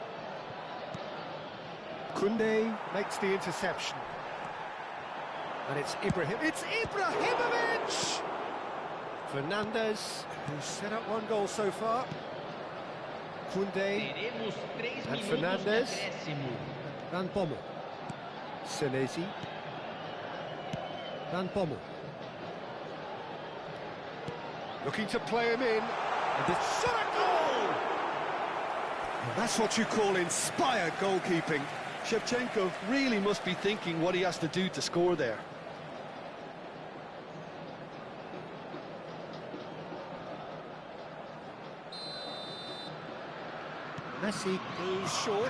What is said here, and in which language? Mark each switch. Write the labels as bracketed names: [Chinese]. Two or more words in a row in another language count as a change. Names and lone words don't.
[English] Koundé makes the interception. And it's Ibrahim. It's Ibrahimovic! Fernandez, who's set up one goal so far. Koundé [Portuguese] Teremos 3 [English] and [Portuguese] minutos de [English] Fernandez. [Portuguese] acréscimo. [English] Van Bommel. Senesi. Van Bommel. Looking to play him in. And it's shot a goal! Well, that's what you call inspired goalkeeping. Shevchenko really must be thinking what he has to do to score there. Messi goes short.